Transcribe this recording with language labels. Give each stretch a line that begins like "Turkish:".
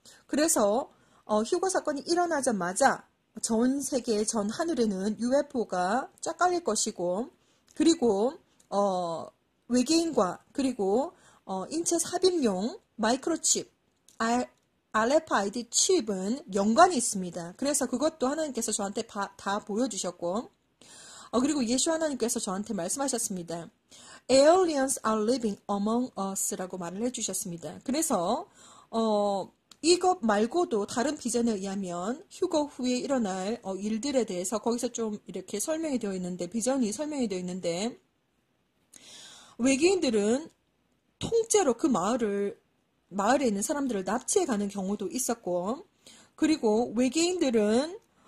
Korean: 그래서 휴거 사건이 일어나자마자 전 세계 전 하늘에는 UFO가 쫙 깔릴 것이고 그리고 외계인과 그리고 인체 삽입용 마이크로칩 RFID 칩은 연관이 있습니다. 그래서 그것도 하나님께서 저한테 다 보여주셨고 그리고 예수 하나님께서 저한테 말씀하셨습니다.
English: Aliens are living among us라고
Korean: 말을 해주셨습니다. 그래서 이것 말고도 다른 비전에 의하면 휴거 후에 일어날 일들에 대해서 거기서 좀 이렇게 설명이 되어 있는데 비전이 설명이 되어 있는데 외계인들은 통째로 그 마을에 있는 사람들을 납치해 가는 경우도 있었고 그리고 외계인들은